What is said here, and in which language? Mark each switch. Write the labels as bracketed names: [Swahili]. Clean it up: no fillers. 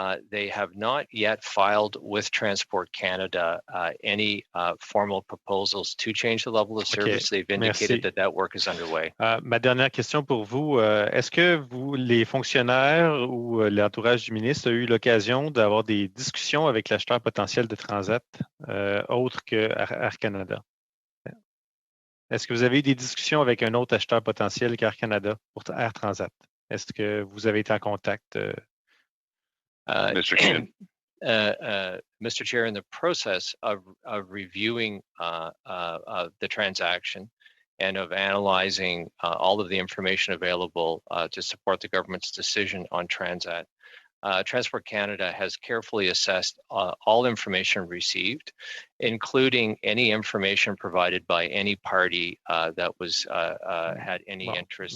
[English] They have not yet filed with Transport Canada any formal proposals to change the level of service. They've indicated that work is underway. [French] Ma dernière question pour vous, est-ce que les fonctionnaires ou l'entourage du ministre a eu l'occasion d'avoir des discussions avec l'acheteur potentiel de Transat autre que Air Canada? Est-ce que vous avez eu des discussions avec un autre acheteur potentiel qu'Air Canada pour Air Transat? Est-ce que vous avez été en contact? [English] Mr. Keenan. Mr. Chair, in the process of reviewing the transaction and of analyzing all of the information available to support the government's decision on Transat, Transport Canada has carefully assessed all information received, including any information provided by any party that was had any interest.